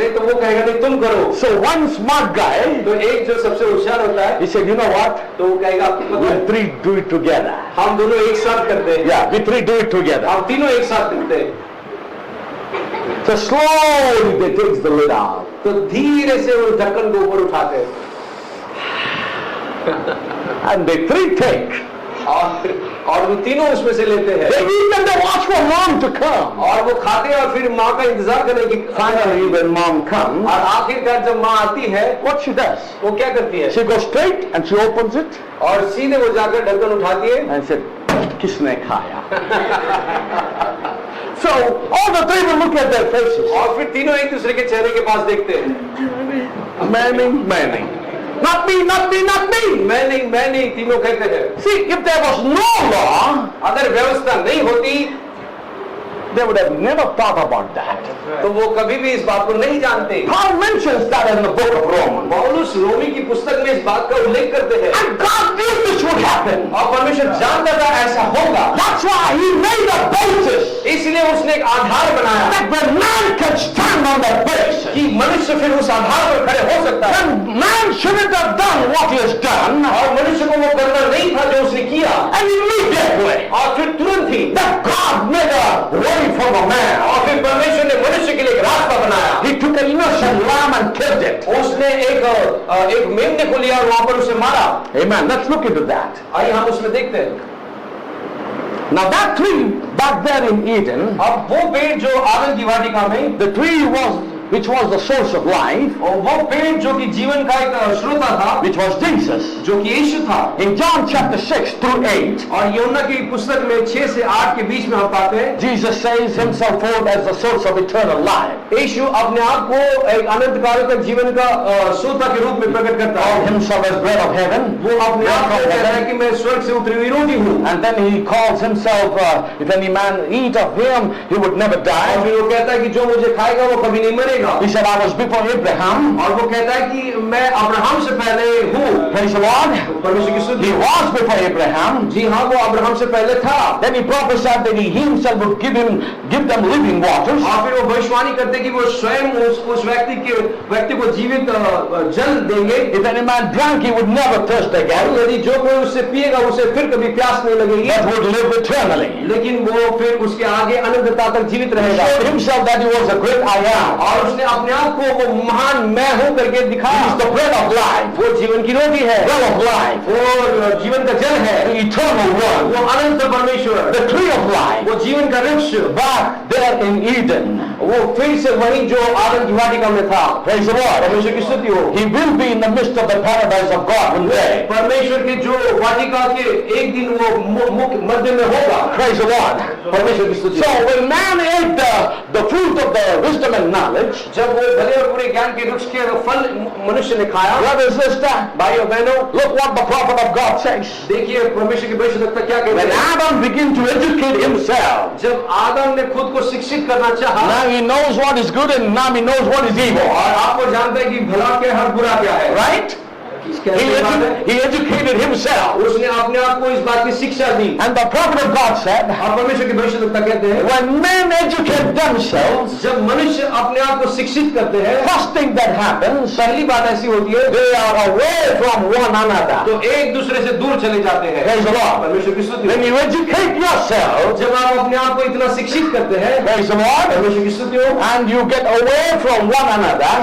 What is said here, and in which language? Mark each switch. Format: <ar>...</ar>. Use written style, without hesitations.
<hi>नहीं तो वो कहेगा नहीं तुम करो।</hi> <en>So one smart guy,</en> <hi>तो एक जो सबसे होशियार होता है</hi> <en>he said, you know what?</en> <hi>तो वो कहेगा आपको पता</hi> <en>We</en> <hi>है,</hi> <en>three do it together.</en> <hi>हम दोनों एक साथ करते हैं,</hi> <en>Yeah, we three do it together.</en> <hi>हम तीनों एक साथ करते हैं।</hi> <en>So slowly they takes the lid out.</en> <hi>तो धीरे से वो ढक्कन को ऊपर उठाते हैं</hi> <en>And they three take.</en> <hi>और वो तीनों उसमें से लेते हैं</hi> <en>They eat and they watch for mom to come.</en> <hi>और वो खाते हैं और फिर माँ का इंतजार करें कि</hi> <en>Finally, when mom comes,</en> <hi>और आखिरकार जब माँ आती है</hi> <en>what she does?</en> <hi>वो क्या करती है?</hi> <en>She goes straight and she opens it</en> <hi>और सीधे वो जाकर ढक्कन उठाती है</hi> <en>and said,</en> <hi>किसने खाया?</hi> <en>So all the three will look at their faces.</en> <hi>और फिर तीनों एक दूसरे के चेहरे के पास देखते हैं,</hi> <en>Many. Not me, not me, not me.</en> <hi>मैं नहीं, तीनों कहते हैं।</hi> <en>See, if there was no law,</en> <hi>अगर व्यवस्था नहीं होती</hi> <en>they would have never thought about that.</en> <hi>तो वो कभी भी इस बात को नहीं जानते।</hi> <en>Paul mentions that in the book of Romans.</en> <hi>पौलुस रोमी की पुस्तक में इस बात का उल्लेख करते हैं</hi> <en>And God knew this would happen.</en> <hi>और परमेश्वर जानता था ऐसा होगा,</hi> <en>That's why he made a basis</en> <hi>इसलिए उसने एक आधार बनाया</hi> <en>that the man can stand on the basis.</en> <hi>कि मनुष्य फिर उस आधार पर खड़े हो सकता है।</hi> <en>And man shouldn't have done what he has done.</en> <hi>और मनुष्य को वो करना नहीं था जो उसने किया,</hi> <en>And immediately,</en> <hi>और फिर तुरंत ही</hi> <en>that God made a way for the man.</en> <hi>और फिर परमेश्वर ने मनुष्य के लिए एक रास्ता बनाया।</hi> <en>He took an innocent lamb and killed it.</en> <hi>उसने एक मेमने को लिया और वहां पर उसे मारा।</hi> <en>Amen. Let's look into that.</en> <hi>आइए हम उसमें देखते हैं।</hi> <en>Now that tree back there in Eden,</en> <hi>अब वो पेड़ जो आदम की वाटिका में,</hi> <en>the tree which was the source of life,</en> <hi>और वो पेड़ जो कि जीवन का एक श्रोता था,</hi> <en>which was Jesus.</en> <hi>जो कि यीशु था।</hi> <en>In John chapter 6 through 8,</en> <hi>और यूहन्ना की पुस्तक में 6 से 8 के बीच में हम पाते हैं</hi> <en>Jesus says himself forth as the source of eternal life.</en> <hi>यीशु अपने आप को एक अनंत काल का जीवन का श्रोता के रूप में प्रकट करता</hi> <en>Called</en> <hi>है।</hi> <en>himself as bread of heaven.</en> <hi>वो अपने आप को कहता है कि मैं स्वर्ग से उतरी हुई रोटी हूँ।</hi> <en>And then he calls himself, if any man eat of him, he would never</en> <hi>और</hi> <en>die.</en> <hi>फिर वो कहता है कि जो मुझे खाएगा वो कभी नहीं मरेगा।</hi> <en>He said, I was before Abraham.</en> <hi>और वो कहता है कि मैं अब्राहम से पहले हूँ।</hi> <en>Praise the Lord.</en> <hi>परमेश्वर की स्तुति।</hi> <en>He was before Abraham.</en> <hi>जी हाँ, वो अब्राहम से पहले था।</hi> <en>Then he prophesied that he himself would give them living waters.</en> <hi>और फिर वो भविष्यवाणी करते कि वो स्वयं उस व्यक्ति को जीवित जल देंगे।</hi> <en>If any man drank, he would never thirst again,</en> <hi>और यदि जो कोई उससे पिएगा उसे फिर कभी प्यास नहीं लगेगी,</hi> <en>but would live eternally.</en> <hi>लेकिन वो फिर उसके आगे अनंतता तक जीवित</hi> <en>He</en> <hi>रहेगा।</hi> <en>showed himself that he was a great I am.</en> <hi>और उसने अपने आप को वो महान मैं हूँ करके</hi> <en>He</en> <hi>दिखाया।</hi> <en>is the bread of life,</en> <hi>वो जीवन की रोटी है,</hi> <en>well of life,</en> <hi>वो जीवन का जल है,</hi> <en>the eternal one,</en> <hi>वो अनंत परमेश्वर,</hi> <en>the tree of life.</en> <hi>वो जीवन का वृक्ष,</hi> <en>Back there in Eden,</en> <hi>वो फिर से वही जो आदम की वाटिका में था।</hi> <en>praise the Lord.</en> <hi>परमेश्वर की स्तुति हो।</hi> <en>He will be in the midst of the paradise of God one day.</en> <hi>परमेश्वर के जो वाटिका के एक दिन वो मध्य में होगा।</hi> <en>Praise the Lord.</en> <hi>परमेश्वर की स्तुति।</hi> <en>So when man ate the fruit of the wisdom and knowledge,</en> <hi>जब वो भले और बुरे ज्ञान के वृक्ष के फल मनुष्य ने खाया,</hi> <en>brother and sister,</en> <hi>भाइयों बहनों,</hi> <en>look what the prophet of God says.</en> <hi>देखिए परमेश्वर के भविष्यवक्ता क्या कहते</hi> <en>When</en> <hi>हैं।</hi> <en>Adam began to educate himself,</en> <hi>जब आदम ने खुद को शिक्षित करना चाहा,</hi> <en>now he knows what is good and now he knows what is evil.</en> <hi>और आपको जानते हैं कि भला क्या है और बुरा क्या है,</hi> <en>Right?</en> <hi>कैसे बात है?</hi> <en>He educated himself.</en> <hi>उसने अपने आप को इस बात की शिक्षा दी।</hi> <en>And the prophet of God said,</en> <hi>और परमेश्वर के भविष्यवक्ता कहते हैं,</hi> <en>when men educate themselves,</en> <hi>जब मनुष्य अपने आप को शिक्षित करते हैं,</hi> <en>first thing that happens,</en> <hi>पहली बात ऐसी होती है,</hi> <en>they are away from one another.</en> <hi>तो एक दूसरे से दूर चले जाते हैं।</hi> <en>Praise the Lord.</en> <hi>परमेश्वर की स्तुति।</hi> <en>When you educate yourself,</en> <hi>जब आप अपने आप को इतना शिक्षित करते हैं,</hi> <en>praise the Lord,</en> <hi>परमेश्वर की स्तुति हो,</hi> <en>and you get away from one another,</en>